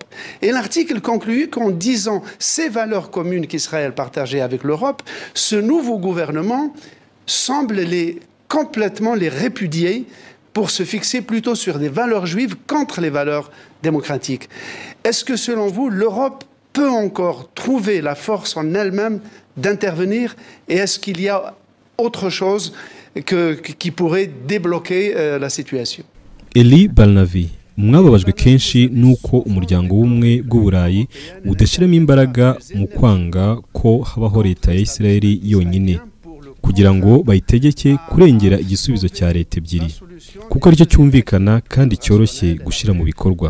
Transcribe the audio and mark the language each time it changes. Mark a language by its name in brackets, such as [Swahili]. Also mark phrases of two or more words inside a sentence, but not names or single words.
[French] Et l'article conclut qu'en disant ces valeurs communes qu'Israël partageait avec l'Europe, ce nouveau gouvernement semble complètement les répudier pour se fixer plutôt sur des valeurs juives contre les valeurs démocratiques. Est-ce que selon vous, l'Europe peut encore trouver la force en elle-même d'intervenir et est-ce qu'il y a autre chose qui pourrait débloquer la situation? [Kinyarwanda] Elie Barnavi, mwababajwe kenshi nuko umuryango w'ubumwe bw'Uburayi udashyiramo imbaraga mu kwanga ko habaho leta ya Isiraheli yonyine kugira ngo bayitegeke kurengera igisubizo cya leta ebyiri, kuko aricyo cyumvikana kandi cyoroshye gushyira mu bikorwa.